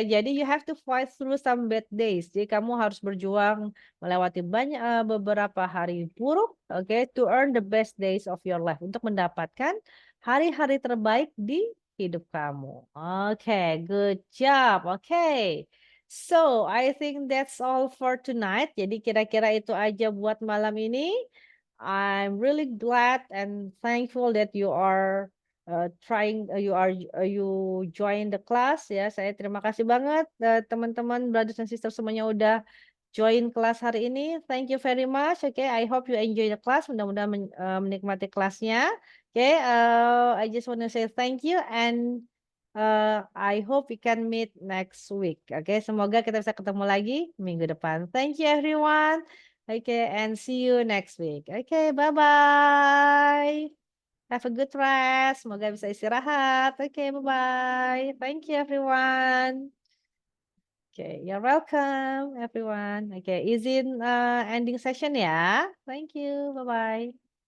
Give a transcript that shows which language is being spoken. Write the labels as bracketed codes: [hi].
[id] Jadi [en] you have to fight through some bad days. [id] Jadi kamu harus berjuang melewati beberapa hari buruk, oke, [en] to earn the best days of your life, [id] untuk mendapatkan hari-hari terbaik di hidup kamu. [en] Oke, good job. Oke. So, I think that's all for tonight. [id] Jadi kira-kira itu aja buat malam ini. [en] I'm really glad and thankful that you are you join the class [id] ya. Saya terima kasih banget teman-teman, [en] brothers and sisters [id] semuanya udah join kelas hari ini. [en] Thank you very much. Okay, I hope you enjoy the class. [id] Mudah-mudahan menikmati kelasnya. [en] Okay, I just want to say thank you and I hope we can meet next week. [id] Okay, semoga kita bisa ketemu lagi minggu depan. [en] Thank you everyone. Okay, and see you next week. Okay, bye-bye. Have a good rest. [id] Semoga bisa istirahat. [en] Okay, bye-bye. Thank you everyone. Okay, you're welcome everyone. Okay, [id] izin [en] ending session ya. Thank you. Bye-bye.